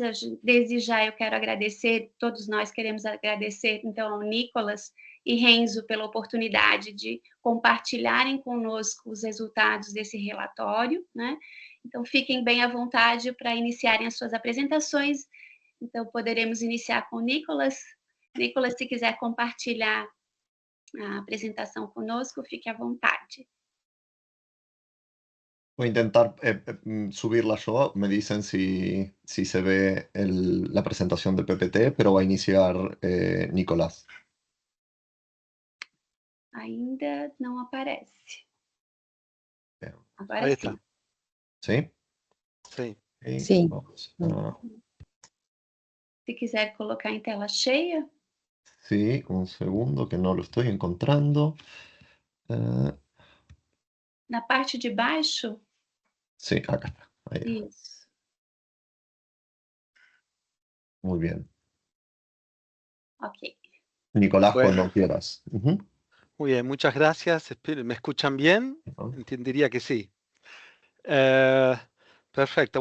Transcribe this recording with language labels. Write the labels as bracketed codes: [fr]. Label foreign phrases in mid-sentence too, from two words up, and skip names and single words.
[pt] Desde já eu quero agradecer, todos nós queremos agradecer, então, ao Nicolas e Renzo pela oportunidade de compartilharem conosco os resultados desse relatório, né? Então, fiquem bem à vontade para iniciarem as suas apresentações. Então, poderemos iniciar com o Nicolas. Nicolas, se quiser compartilhar a apresentação conosco, fique à vontade. [es] Voy a intentar subirla yo. Me dicen si se ve la presentación de PPT, pero va a iniciar Nicolás. [pt] Ainda não aparece. [es] Bien. [pt] Agora [es] Ahí [pt] sim. [es] está. ¿Sí? Sí. Y Sí. vamos a- [pt] Se quiser colocar em tela cheia. [es] Sí, un segundo que no lo estoy encontrando. [pt] Na parte de baixo? [es] Sí, acá está. Ahí. [pt] Isso. [es] Muy bien. Ok. Nicolás, Bueno. cuando quieras. Ujú. Muy bien, muchas gracias. ¿Me escuchan bien? Ujú. Entendería que sí. Perfecto.